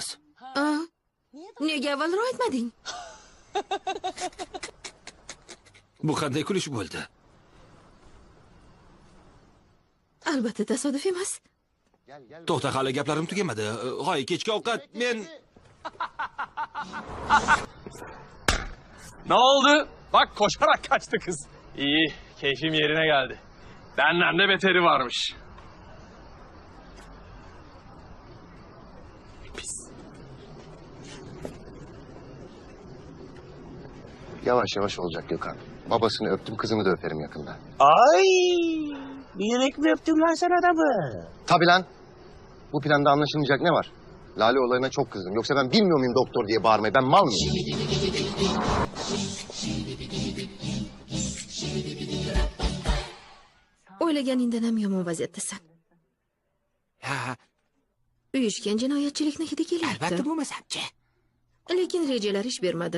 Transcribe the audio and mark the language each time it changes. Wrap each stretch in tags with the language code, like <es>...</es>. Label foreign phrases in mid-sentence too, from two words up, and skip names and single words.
<uz>Nega avvalroq aytmading? Bu qanday kulish bo'ldi? Albatta tasodif emas. To'xta, hali gaplarim tugamadi. G'oy, kechki ovqat men</uz> <tr>Ne oldu? Bak koşarak kaçtı kız. İyi, keyfim yerine geldi. Benden de beteri varmış. Pis. Yavaş yavaş olacak Gökhan. Babasını öptüm, kızımı da öperim yakında. Ay! Bilerek mi öptün lan sen adamı? Tabii lan. Bu planda anlaşılmayacak ne var? Lale olayına çok kızdım. Yoksa ben bilmiyor muyum doktor diye bağırmayı? Ben mal mıyım?</tr> <uz>O'ylaganingdan ham yomon vaziyatdasan. Ha, Uyushgan jinoyatchilikni hidi kelyapti. albatta bo'lmasam-chi. Lekin rejalar ish bermadi.</uz>